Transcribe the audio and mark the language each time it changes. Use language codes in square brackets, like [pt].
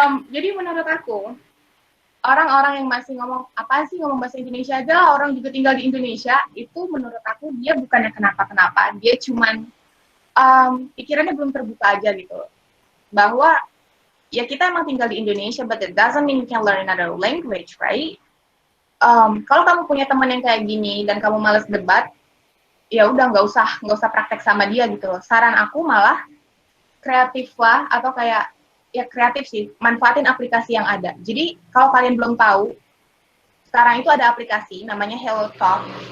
[id] Jadi menurut aku, orang-orang yang masih ngomong, apaan sih ngomong bahasa Indonesia aja lah, orang juga tinggal di Indonesia, itu menurut aku dia bukannya kenapa-kenapa, dia cuman pikirannya belum terbuka aja gitu. Bahwa ya kita emang tinggal di Indonesia, [en] but it doesn't mean you can learn another language, right? [id] Kalau kamu punya teman yang kayak gini dan kamu males debat, ya udah nggak usah praktek sama dia gitu loh. Saran aku malah kreatif lah, atau kayak ya kreatif sih, manfaatin aplikasi yang ada. Jadi kalau kalian belum tahu, sekarang itu ada aplikasi namanya HelloTalk.